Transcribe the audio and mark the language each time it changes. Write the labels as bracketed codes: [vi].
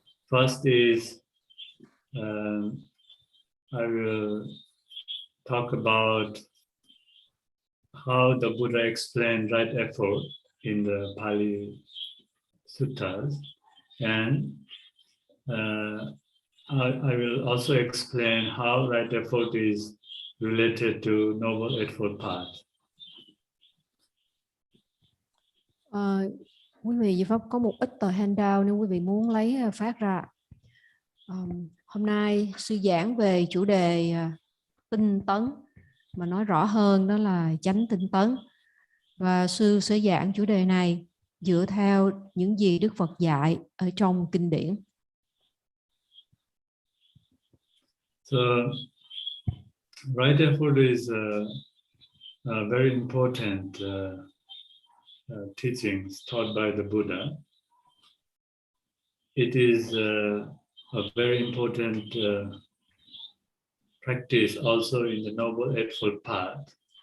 [en] First is I will talk about how the Buddha explained right effort in the Pali Suttas, and I will also explain how right effort is related to Noble Eightfold Path. [vi] Quý vị Diệu Pháp có một ít tờ handout nếu quý vị muốn lấy phát ra. Hôm nay sư giảng về chủ đề tinh tấn, mà nói rõ hơn đó là chánh tinh tấn. Và sư sẽ giảng chủ đề này dựa theo những gì Đức Phật dạy ở trong kinh điển. [en] So, right effort is a very important teachings taught by the Buddha. It is a very important practice also in the Noble Eightfold Path.